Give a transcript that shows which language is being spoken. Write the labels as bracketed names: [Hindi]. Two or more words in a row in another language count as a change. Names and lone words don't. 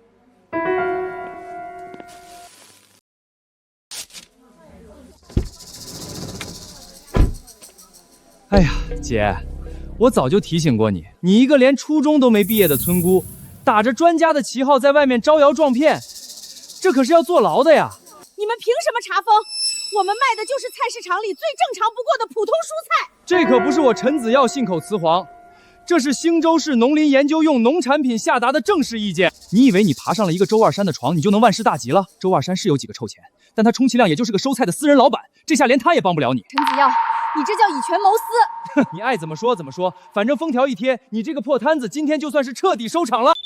[Chinese] 哎呀，姐，我早就提醒過你，你一個連初中都沒畢業的村姑，打着專家的旗號在外面招搖撞騙，這可是要坐牢的呀！你們憑什麼查封？我们賣的就是菜市場裡最正常不過的普通蔬菜。這可不是我陳子耀信口雌黃，這是興州市農林研究用農產品下達的正式意見。你以為你爬上了一個周二山的床，你就能萬事大吉了？周二山是有幾個臭錢，但他充其量也就是個收菜的私人老闆，這下連他也幫不了你。陳子耀，你這叫以權謀私。哼，你愛怎麼說怎麼說，反正封條一貼，你這個破攤子今天就算是徹底收場了。